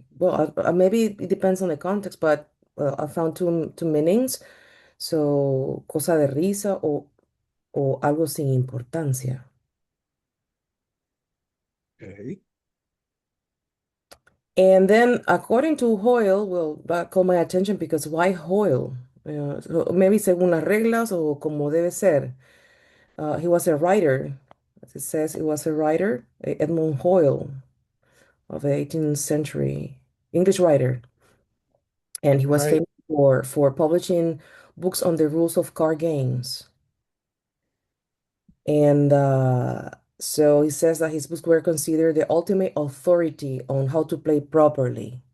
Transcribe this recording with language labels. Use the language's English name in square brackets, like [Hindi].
[English] Well, maybe it depends on the context, but I found two meanings. [Spanish] So, cosa de risa o algo sin importancia. [English] Okay. And then, according to Hoyle, well, that caught my attention because why Hoyle? So maybe [Spanish] según las reglas o como debe ser. [English] He was a writer. As it says, he was a writer, Edmund Hoyle, of the 18th century English writer, and he was Right. famous for publishing books on the rules of card games. And so he says that his books were considered the ultimate authority on how to play properly.